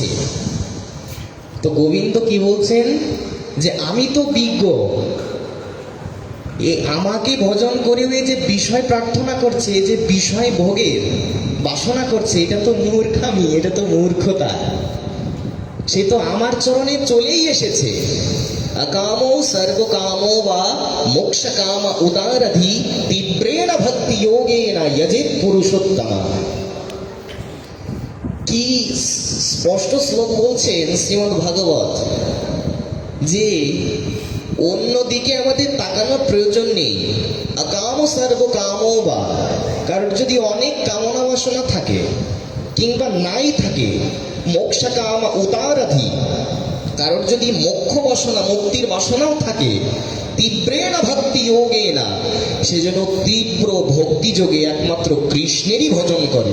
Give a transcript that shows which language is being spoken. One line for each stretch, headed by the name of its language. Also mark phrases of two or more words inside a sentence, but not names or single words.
Bangla: তো গোবিন্দ কি বলছেন যে আমি তো বিজ্ঞ, আমাকে ভজন করে যে বিষয় প্রার্থনা করছে, যে বিষয় ভোগের বাসনা করছে, এটা তো মূর্খামি, এটা তো মূর্খতা। সে তো আমার চরণে চলেই এসেছে।
Sanskrit: अकामो सर्वकामो वा मोक्ष काम उदारधि तीव्रेण भक्ति योगेन यजेत पुरुषोत्तमा।
Bangla: কি স্পষ্ট শ্লোক বলছেন শ্রীমদ্ ভাগবত, যে অন্যদিকে আমাদের তাকানোর প্রয়োজন নেই।
Sanskrit: अकामो सर्वकामो वा,
Bangla: কারণ যদি অনেক কামনা বাসনা থাকে কিংবা নাই থাকে,
Sanskrit: মোক্ষ কাম উদারধি,
Bangla: কারোর যদি মোক্ষ বাসনা, মুক্তির বাসনাও থাকে,
Sanskrit: তীব্রেণ ভক্তি যোগে
Bangla: না, সে যেন তীব্র ভক্তি যোগে একমাত্র কৃষ্ণেরই ভজন করে।